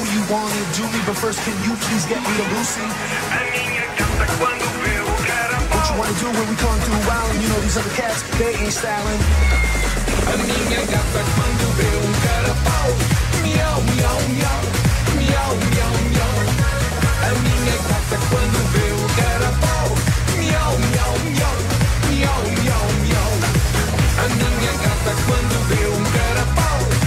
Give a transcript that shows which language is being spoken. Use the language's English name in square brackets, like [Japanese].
[English] wanna do me, but first can you please get me to Lucy? [Portuguese] A minha gata quando vê o carapau. [English] What you wanna do when we come through wildin'? You know these other cats, they ain't styling. [Portuguese] A minha gata quando vê um carapau. Miau, miau, miau. Miau, miau, miau. A minha gata quando vê o carapau. Miau, miau, miau. Miau, miau, miau. A minha gata quando vê um carapau.